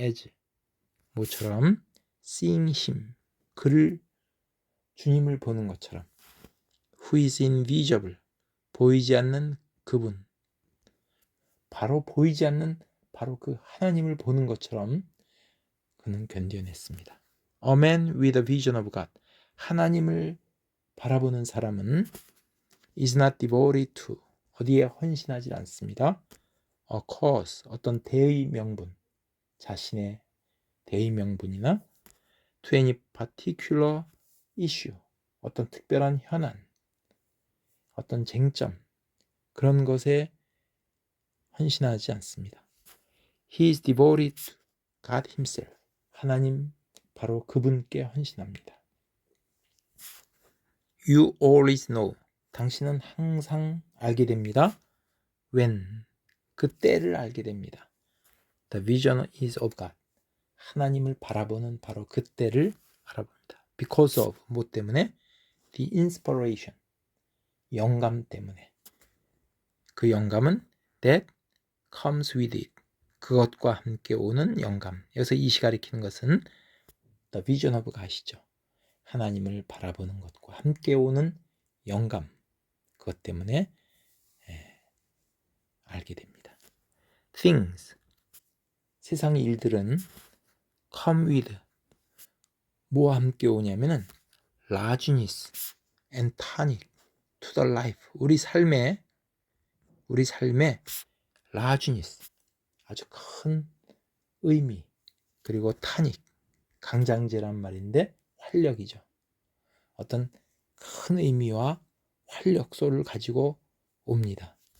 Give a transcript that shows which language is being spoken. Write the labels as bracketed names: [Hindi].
[English] as, [Korean] 모처럼 [English] seeing him, [Korean] 그를 주님을 보는 것처럼 [English] who is invisible, [Korean] 보이지 않는 그분, 바로 보이지 않는 바로 그 하나님을 보는 것처럼 그는 견뎌냈습니다. [English] A man with a vision of God, [Korean] 하나님을 바라보는 사람은 [English] is not devoted to, [Korean] 어디에 헌신하지 않습니다. [English] A cause, [Korean] 어떤 대의 명분, 자신의 대의 명분이나 [English] to any particular issue, [Korean] 어떤 특별한 현안, 어떤 쟁점 그런 것에 헌신하지 않습니다. [English] He is devoted to God himself. [Korean] 하나님 바로 그분께 헌신합니다. [English] You always know. [Korean] 당신은 항상 알게 됩니다. [English] When. [Korean] 그때를 알게 됩니다. [English] The vision is of God. [Korean] 하나님을 바라보는 바로 그때를 알아봅니다. [English] Because of. [Korean] 뭐 때문에? [English] The inspiration. [Korean] 영감 때문에. 그 영감은 [English] that comes with it. [Korean] 그것과 함께 오는 영감. 여기서 이시 가리키는 것은 [English] the vision of God [Korean] 이죠. 하나님을 바라보는 것과 함께 오는 영감. 그것 때문에 알게 됩니다. Things. 세상의 일들은 [English] come with. [Korean] 뭐와 함께 오냐면은 [English] largeness and tonic to the life. [Korean] 우리 삶의 largeness. 아주 큰 의미. 그리고 tonic. 강장제란 말인데 활력이죠. 어떤 큰 의미와 활력소를 가지고 옵니다.